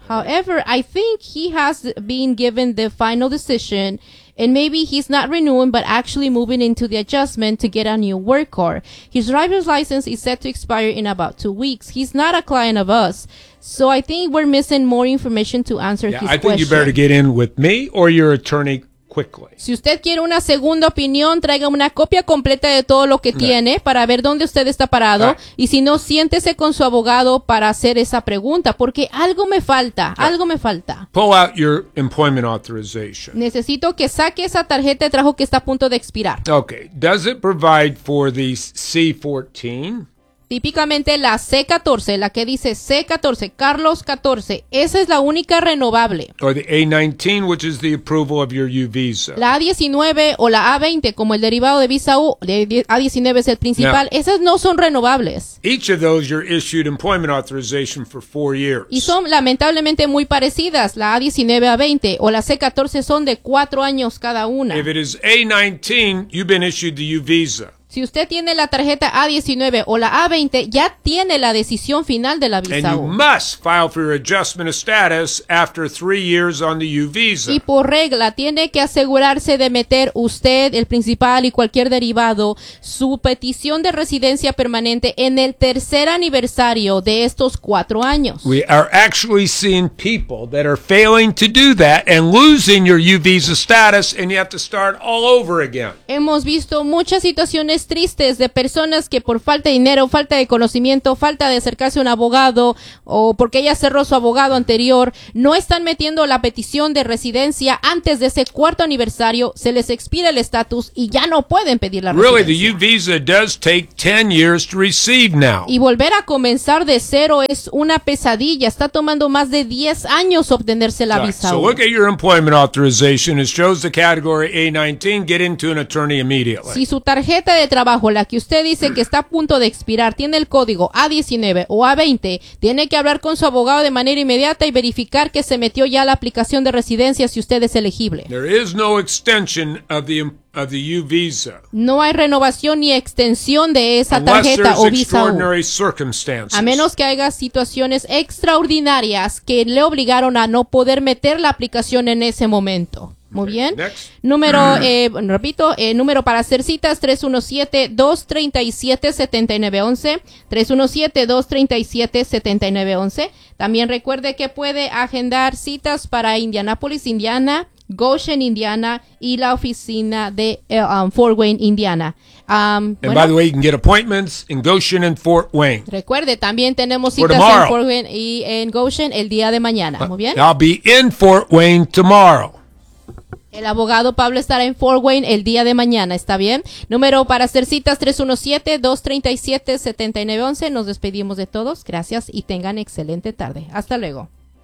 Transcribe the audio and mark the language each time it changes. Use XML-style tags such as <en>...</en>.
<en>However, I think he has been given the final decision and maybe he's not renewing but actually moving into the adjustment to get a new work card. His driver's license is set to expire in about 2 weeks. He's not a client of us. So I think we're missing more information to answer his question. I think you better get in with me or your attorney.</en> <es>Si usted quiere una segunda opinión, traiga una copia completa de todo lo que tiene para ver dónde usted está parado. Y si no, siéntese con su abogado para hacer esa pregunta, porque algo me falta, algo me falta.</es> <en>Pull out your employment authorization.</en> <es>Necesito que saque esa tarjeta de trabajo que está a punto de expirar.</es> <en>Okay. Does it provide for the C-14?</en> <es>Típicamente la C-14, la que dice C-14, Carlos 14, esa es la única renovable.</es> <en>Or the A-19, which is the approval of your U visa.</en> <es>La A-19 o la A-20, como el derivado de visa U, de A-19 es el principal. Now, esas no son renovables.</es> <en>Each of those you're issued employment authorization for 4 years.</en> <es>Y son lamentablemente muy parecidas, la A-19 A-20 o la C-14 son de 4 años cada una.</es> <en>If it is A-19, you've been issued the U visa.</en> <es>Si usted tiene la tarjeta A-19 o la A-20, ya tiene la decisión final de la visa U.</es> <en>And you must file for your adjustment of status after 3 years on the U visa.</en> <es>Y por regla, tiene que asegurarse de meter usted, el principal y cualquier derivado, su petición de residencia permanente en el tercer aniversario de estos 4 años.</es> <en>We are actually seeing people that are failing to do that and losing your U visa status, and you have to start all over again.</en> <es>Hemos visto muchas situaciones historias tristes de personas que por falta de dinero, falta de conocimiento, falta de acercarse a un abogado o porque ella cerró su abogado anterior, no están metiendo la petición de residencia antes de ese cuarto aniversario, se les expira el estatus y ya no pueden pedir la residencia.</es> <en>Really, the U visa does take 10 years to receive now.</en> <es>Y volver a comenzar de cero es una pesadilla, está tomando más de 10 años obtenerse la visa.</es> <en>So look at your employment authorization, it shows the category A19, get into an attorney immediately.</en> <es>Si su tarjeta de trabajo, la que usted dice que está a punto de expirar, tiene el código A19 o A20, tiene que hablar con su abogado de manera inmediata y verificar que se metió ya la aplicación de residencia si usted es elegible.</es> <en>There is no extension of the U visa.</en> <es>No hay renovación ni extensión de esa tarjeta o visa U. A menos que haya situaciones extraordinarias que le obligaron a no poder meter la aplicación en ese momento. Muy bien.</es> <en>Next.</en> <es>Número, repito, número para hacer citas, 317-237-7911, 317-237-7911. También recuerde que puede agendar citas para Indianapolis, Indiana, Goshen, Indiana, y la oficina de Fort Wayne, Indiana.</es> <en>And by the way, you can get appointments in Goshen and Fort Wayne.</en> <es>Recuerde, también tenemos citas en Fort Wayne y en Goshen el día de mañana. Muy bien.</es> <en>I'll be in Fort Wayne tomorrow.</en> <es>El abogado Pablo estará en Fort Wayne el día de mañana, ¿está bien? Número para hacer citas, 317-237-7911. Nos despedimos de todos. Gracias y tengan excelente tarde. Hasta luego.</es>